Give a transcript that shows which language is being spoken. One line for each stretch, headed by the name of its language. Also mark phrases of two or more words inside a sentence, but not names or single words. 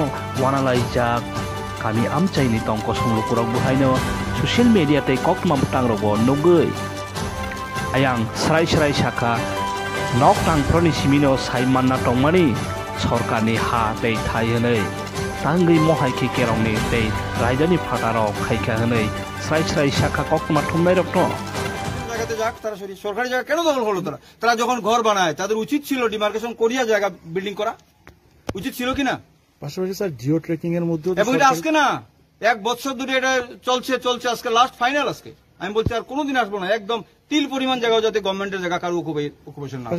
Kok Borok: वानालाइजाक गामि आमचाइनि तंको संलुकुरक बुहायनो
English: social media
Kok Borok: तै ककमा बुटांरगो नुगै आयां स्राय स्राय साखा नक तांफ्रनि सिमिनो साइमानना तंमानि सरकारनि हा तै थाय हनै तांगै महायखे केरंनि तै रायदानि फाटाराव खायखा हनै स्राय स्राय साखा ककमा थुमनाय रक्तो
Bangla: জায়গাতে যাক তারা সরকারি জায়গা কেন দখল করলো তারা যখন ঘর বানায় তাদের উচিত ছিল ডিমার্কেশন করিয়া জায়গা বিল্ডিং করা উচিত ছিল কিনা পাশাপাশি স্যার
English: geo tracking
Bangla: এর মধ্যে এবং এটা আজকে না 1 বছর ধরে এটা চলছে আজকে
English: last final
Bangla: আজকে আমি বলছি আর কোনোদিন আসবো না একদম তিল পরিমাণ জায়গা যাতে গভর্নমেন্টের জায়গা কারো অকুপেশন না